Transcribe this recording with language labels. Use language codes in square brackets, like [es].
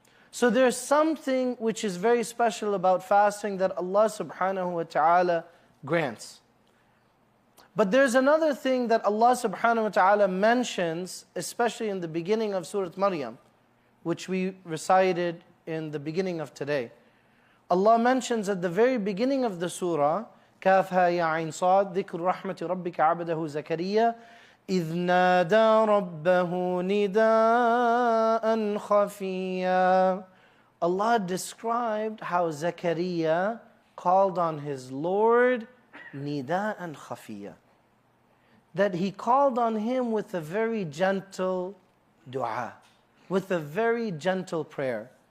[en] So there's something which is very special about fasting that Allah subhanahu wa ta'ala grants. But there's another thing that Allah subhanahu wa ta'ala mentions, especially in the beginning of Surah Maryam, which we recited in the beginning of today. Allah mentions at the very beginning of the surah, [ar] كافها يا عين صاد ذكر رحمة ربك عبده زكريا إذ نادى ربه نداء خفيا. [en] Allah described how Zakaria called on his Lord [ar] نداء خفيا. [en] That he called on him with a very gentle dua, with a very gentle prayer.